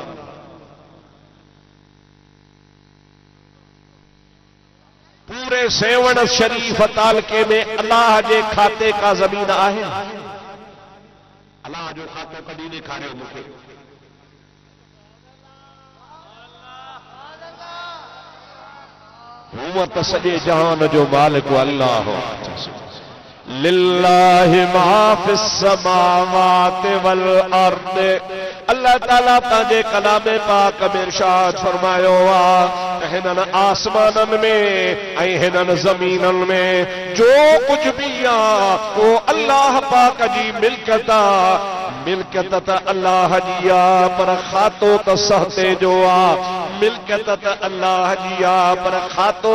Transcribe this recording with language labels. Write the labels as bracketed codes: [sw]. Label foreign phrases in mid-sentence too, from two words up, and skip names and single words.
[sd] पूरे सेवण शरीफ तालके में अल्लाह जे खाते का जमीन आहे अल्लाह जो खातो कॾहिं ॾेखारियो मूंखे हूअं त सॼे जहान जो मालिक अल्लाह [ar] لله ما في السماوات والأرض الله تعالى [sd] ताजे कलामे पाक में इरशाद फरमायो आहे हिननि आसमाननि में ऐं हिननि ज़मीननि में जो कुछ भी आहे वो अल्लाह पाक जी मिल्कियत आहे मिल्कियत त अल्लाह जी आहे पर खातो त सहते जो आहे मिल्कियत त अल्लाह जी आहे पर खातो